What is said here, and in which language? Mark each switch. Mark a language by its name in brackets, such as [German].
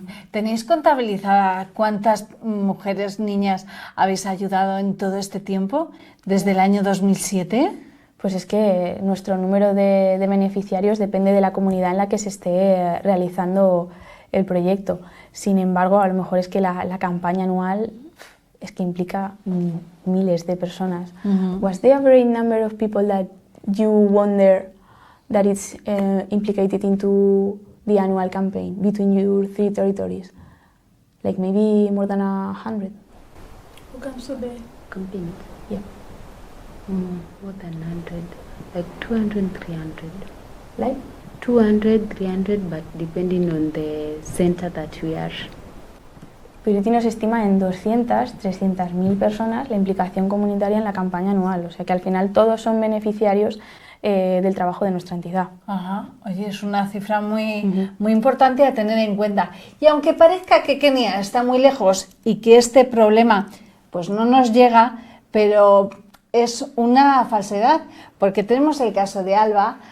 [Spanish] ¿Tenéis contabilizada cuántas mujeres, niñas habéis ayudado en todo este tiempo, desde el año 2007? Pues es que nuestro número de beneficiarios depende de la comunidad en la que se esté realizando el proyecto. Sin embargo, a lo mejor es que la campaña anual es que implica miles de personas. [English] What's the average number of people that you wonder that it's implicated into the annual campaign between your 3 territories? Like maybe more than 100? Who comes to the Campaign? Yeah. More than 100, like 200, 300. Like? 200, 300, but depending on the center that we are. [Spanish] Piriti nos estima en 200, 300.000 personas la implicación comunitaria en la campaña anual, o sea que al final todos son beneficiarios del trabajo de nuestra entidad. Ajá. Oye, es una cifra muy importante a tener en cuenta. Y aunque parezca que Kenia está muy lejos y que este problema pues no nos llega, pero es una falsedad, porque tenemos el caso de Alba.